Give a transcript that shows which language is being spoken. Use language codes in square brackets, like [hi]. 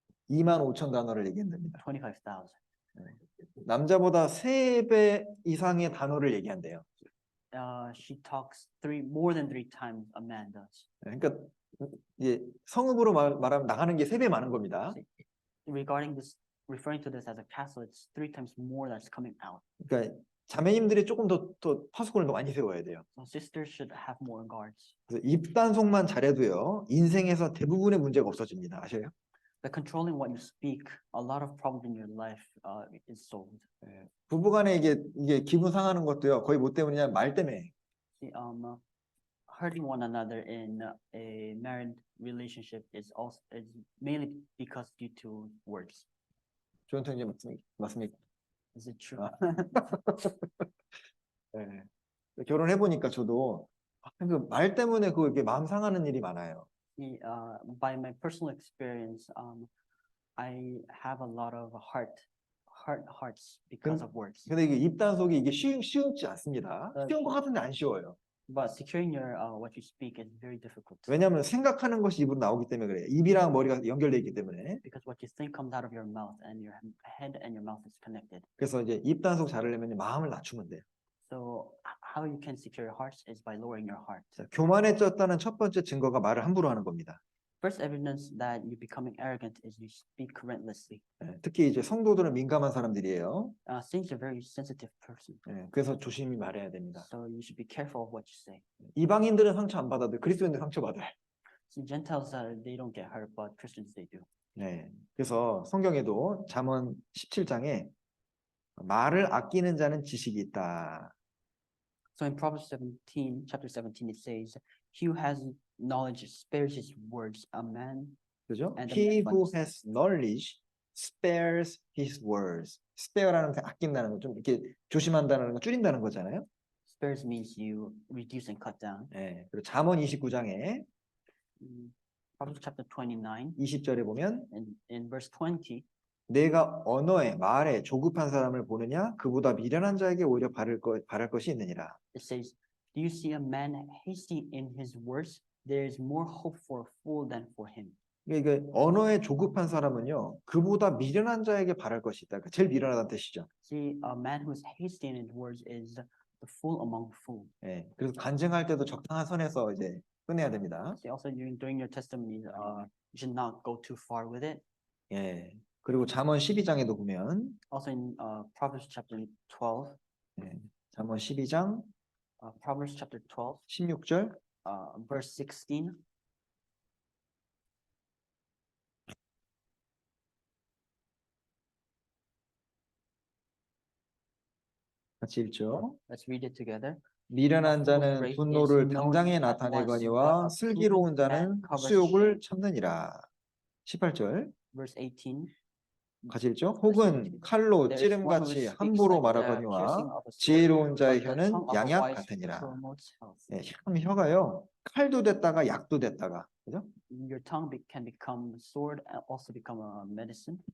[ko] 2만 5천 단어를 얘기한답니다. 25,000. 남자보다 3배 이상의 단어를 얘기한대요. [en] She talks more than three times a man does. [ko] 그러니까 이제 성읍으로 말하면 나가는 게 3배 많은 겁니다. [en] Regarding this, referring to this as a castle, it's 3 times more that's coming out. [ko] 그러니까 자매님들이 조금 더 파수꾼을 더 많이 세워야 돼요. [en] So sisters should have more guards. [ko] 그래서 입단속만 잘해도요, 인생에서 대부분의 문제가 없어집니다. 아셔요? [en] By controlling what you speak, a lot of problems in your life is solved. [ko] 부부간에 이게 기분 상하는 것도요, 거의 뭐 때문이냐, 말 때문에. [en] See, hurting one another in a married relationship is mainly because due to words. [ko] 조은태 맞습니까? [en] Is it true? [ko] 네. 결혼해 보니까 저도 그 말 때문에 이게 마음 상하는 일이 많아요. [en] See, by my personal experience, I have a lot of hearts because of words. [ko] 근데 이게 입단속이 이게 쉽지 않습니다. 쉬운 것 같은데 안 쉬워요. [en] But securing what you speak is very difficult. [ko] 왜냐하면 생각하는 것이 입으로 나오기 때문에 그래요. 입이랑 머리가 연결되어 있기 때문에. [en] Because what you think comes out of your mouth, and your head and your mouth is connected. [ko] 그래서 이제 입단속 잘하려면 마음을 낮추면 돼요. [en] So how you can secure your hearts is by lowering your heart. [ko] 자, 교만에 쪘다는 첫 번째 증거가 말을 함부로 하는 겁니다. [en] First evidence that you're becoming arrogant is you speak relentlessly. [ko] 특히 이제 성도들은 민감한 사람들이에요. [en] Saints are very sensitive person. [ko] 그래서 조심히 말해야 됩니다. [en] So you should be careful of what you say. [ko] 이방인들은 상처 안 받아도 그리스도인들 상처 받아요. [en] See, Gentiles they don't get hurt, but Christians they do. [ko] 네. 그래서 성경에도 잠언 17장에 말을 아끼는 자는 지식이 있다. [en] So in Proverbs 17, chapter 17, it says, "He who has knowledge spares his words. A man." [ko] 그죠? [en] And He the who man has knowledge spares his words. [ko] spare라는 게 아낀다는 거, 좀 이렇게 조심한다는 거, 줄인다는 거잖아요. [en] Spares means you reduce and cut down. [ko] 네. 그리고 잠언 29장에 [en] Proverbs chapter 29, [ko] 20절에 보면 [en] in verse 20, [ko] 내가 언어에 말에 조급한 사람을 보느냐 그보다 미련한 자에게 오히려 바랄 것이 있느니라. [en] it says, "Do you see a man hasty in his words? There is more hope for a fool than for him." [ko] 이게 언어에 조급한 사람은요 그보다 미련한 자에게 바랄 것이 있다. 그러니까 제일 미련하다는 뜻이죠. [en] See, a man who is hasty in his words is the fool among fools. [ko] 예, 그래서 간증할 때도 적당한 선에서 이제 끝내야 됩니다. [en] See, also during your testimony, you should not go too far with it. [ko] 예, 그리고 잠언 12장에도 보면 [en] Also in Proverbs chapter 12, [ko] 예, 잠언 12장 [en] Proverbs chapter 12, [ko] 16절 [en] verse 16. [ko] 같이 읽죠. [en] Let's read it together. [ko] 미련한 자는 분노를 당장에 나타내거니와 슬기로운 자는 수욕을 참느니라. 18절 [en] Verse 18. [ko] 같이 읽죠. 혹은 칼로 찌름같이 함부로 말하거니와 지혜로운 자의 혀는 양약 같으니라. 네, 참 혀가요. 칼도 됐다가 약도 됐다가, 그죠? [en] Your tongue can become sword and also become a medicine.